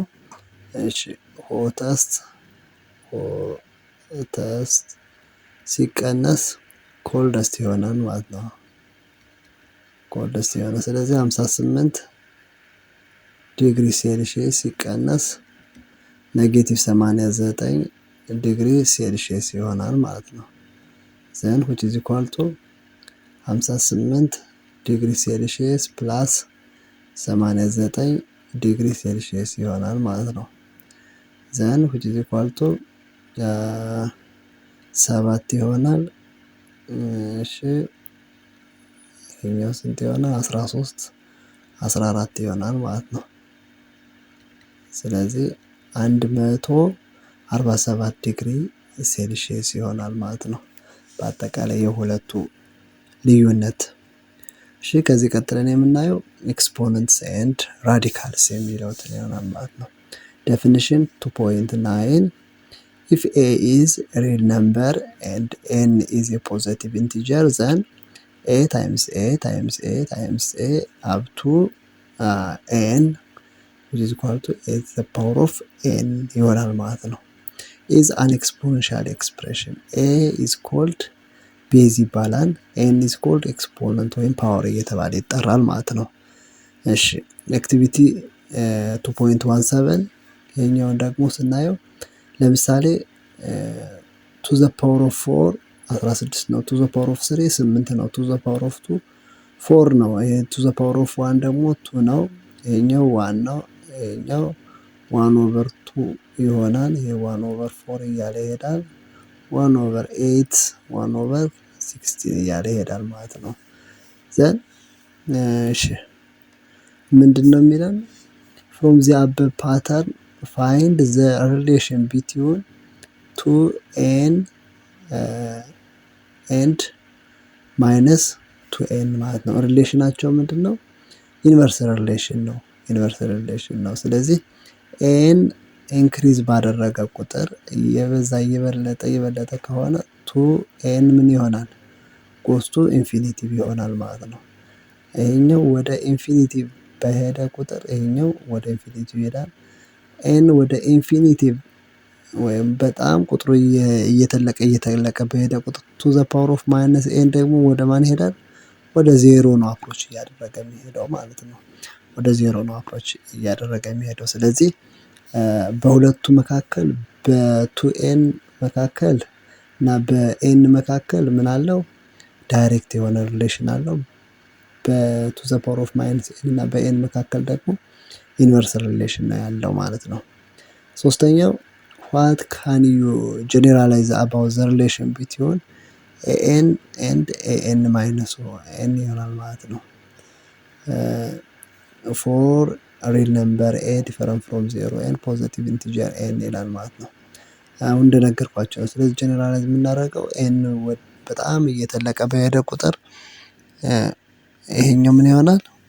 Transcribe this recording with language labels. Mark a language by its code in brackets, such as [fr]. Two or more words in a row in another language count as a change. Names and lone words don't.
[am] እሺ ሆተስት ሲቀነስ ኮልደስት ይሆናል ማለት ነው። ኮልደስት ይሆናል። ስለዚህ 58 [en] degree Celsius [am] ሲቀነስ [en] negative 89 degree Celsius [am] ይሆናል ማለት ነው። [en] then which is equal to 58 degree Celsius plus 89 degree Celsius [am] ይሆናል ማለት ነው። [en] then which is equal to 7 [am] ይሆናል። እሺ ይሄኛው ስንት ይሆናል? 14 ይሆናል ማለት ነው። ስለዚህ [en] 147 degree Celsius [am] ይሆናል ማለት ነው በአጠቃላይ የሁለቱ ልዩነት። እሺ ከዚህ ቀጥለን የምናየው [en] exponents and radicals [am] የሚለውትን ይሆናል ማለት ነው። [en] ዴፊኒሽን 2.9 if a is a real number and n is a positive integer then a times a times a times a up to n which is equal to a to the power of n [am] ይሆናል ማለት ነው። [en] is an exponential expression a is called ቤዝ ይባላል n is called exponent [am] ወይም ፓወር እየተባለ ይጠራል ማለት ነው። እሺ አክቲቪቲ 2.17 ይሄኛውን ደግሞ ስናየው ለምሳሌ [en] to the power of 4 [am] 16 ነው። to [en] the power of 3 [am] 8 ነው። [en] to the power of 2 [am] 4 ነው። ይሄ [en] to the power of 1 [am] ደግሞ 2 ነው። ይሄኛው 1 ነው። ይሄኛው 1/2 ይሆናል። ይሄ 1/4 እያለ ይሄዳል። 1/8 1/16 እያለ ይሄዳል ማለት ነው። then እሺ ምንድነው የሚለን? [en] from the above pattern find the relation between 2n and minus 2n [am] ማለት ነው። ሪሌሽናቸው ምንድነው? [en] inverse relation [am] ነው። ስለዚህ n ኢንክሪዝ ባደረገ ቁጥር እየበለጠ ከሆነ 2n ምን ይሆናል? [en] goes to infinitive [am] ይሆናል ማለት ነው። ይሄኛው ወደ ኢንፊኒቲቭ በሄደ ቁጥር ይሄኛው ወደ ኢንፊኒቲቭ ይሄዳል። n ወደ ኢንፊኒቲቭ ወይም በጣም ቁጥሩ እየተለቀ በሄደ ቁጥር [en] to the power of minus n [am] ደግሞ ወደ ማን ይሄዳል? ወደ ዜሮ ነው አፕሮች እያደረገ የሚሄደው ማለት ነው። ወደ ዜሮ ነው አፕሮች እያደረገ የሚሄደው። ስለዚህ በሁለቱ መካከል በ2n መካከል እና በn መካከል ምን አለው? ዳይሬክት የሆነ ሪሌሽን አለው። በ2 [en] the power of minus n [am] እና በn መካከል ደግሞ [en] inverse relation [am] ነው ያለው ማለት ነው። ሶስተኛው [en] what can you generalize about the relation between an and an minus n [am] ይሆናል ማለት ነው። for [en] real number a different from zero n positive integer n [am] ይላል ማለት ነው። አሁን እንደነገርኳቸው ነው። ስለዚህ ጀነራላይዝ የምናደርገው ኤን በጣም እየተለቀ በሄደ ቁጥር ይሄኛው ምን ይሆናል?